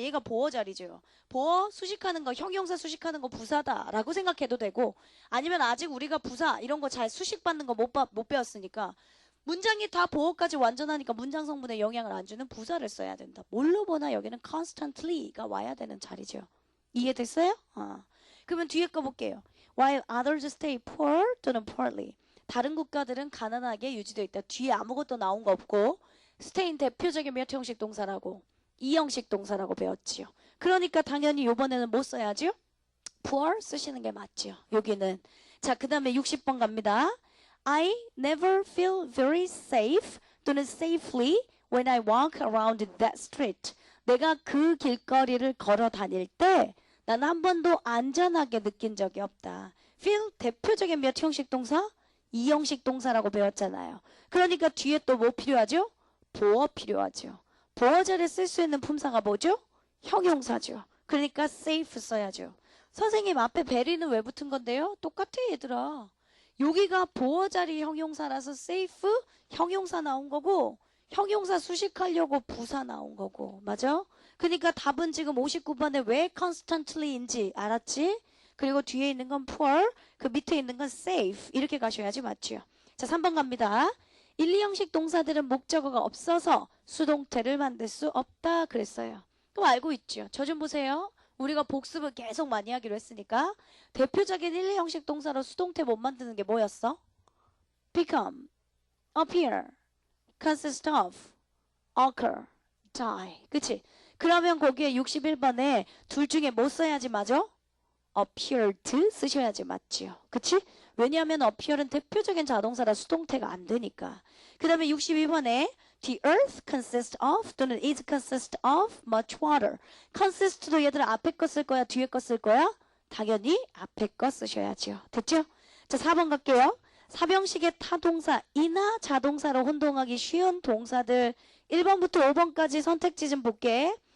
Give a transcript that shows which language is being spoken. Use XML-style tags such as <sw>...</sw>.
<ko>얘가 보호 자리죠. 보호 수식하는 거 형용사 수식하는 거 부사다라고 생각해도 되고 아니면 아직 우리가 부사 이런 거 잘 수식받는 거 못 배웠으니까 문장이 다 보호까지 완전하니까 문장 성분에 영향을 안 주는 부사를 써야 된다. 뭘로 보나 여기는 constantly가 와야 되는 자리죠. 이해됐어요? 그러면 뒤에 거 볼게요.</ko> <en>While others stay poor</en> <ko>또는</ko> <en>poorly.</en> <ko>다른 국가들은 가난하게 유지되어 있다. 뒤에 아무것도 나온 거 없고 stay는 대표적인 몇 형식 동사라고 2형식 동사라고 배웠지요. 그러니까 당연히 이번에는 뭐 써야죠? poor 쓰시는 게 맞죠. 여기는. 자, 그 다음에 60번 갑니다.</ko> <en>I never feel very safe</en> <ko>또는</ko> <en>safely when I walk around that street.</en> <ko>내가 그 길거리를 걸어 다닐 때 난 한 번도 안전하게 느낀 적이 없다. feel 대표적인 몇 형식 동사? 2형식 동사라고 배웠잖아요. 그러니까 뒤에 또 뭐 필요하죠? 보어 필요하죠. 보어 자리에 쓸 수 있는 품사가 뭐죠? 형용사죠. 그러니까 safe 써야죠. 선생님 앞에 very는 왜 붙은 건데요? 똑같아 얘들아. 여기가 보어 자리 형용사라서 safe 형용사 나온 거고 형용사 수식하려고 부사 나온 거고 맞아? 그러니까 답은 지금 59번에 왜 constantly인지 알았지? 그리고 뒤에 있는 건 poor, 그 밑에 있는 건 safe 이렇게 가셔야지 맞죠? 자 3번 갑니다. 1, 2형식 동사들은 목적어가 없어서 수동태를 만들 수 없다 그랬어요. 그럼 알고 있죠? 저 좀 보세요. 우리가 복습을 계속 많이 하기로 했으니까 대표적인 1, 2형식 동사로 수동태 못 만드는 게 뭐였어?</ko> <en>become, appear, consist of, occur, die.</en> <ko>그치? 그러면 거기에 61번에 둘 중에 뭐 써야지 맞아? appeared 쓰셔야지 맞지요. 그치? 왜냐하면 appear은 대표적인 자동사라 수동태가 안 되니까. 그 다음에 62번에</ko> <en>The earth consists of</en> <ko>또는</ko> <en>is consist of much water.</en> <ko>consist도 얘들아 앞에 거 쓸 거야? 뒤에 거 쓸 거야? 당연히 앞에 거 쓰셔야죠. 됐죠? 자 4번 갈게요. 사병식의 타동사 이나 자동사로 혼동하기 쉬운 동사들 1번부터 5번까지 선택지 좀 볼게.</ko>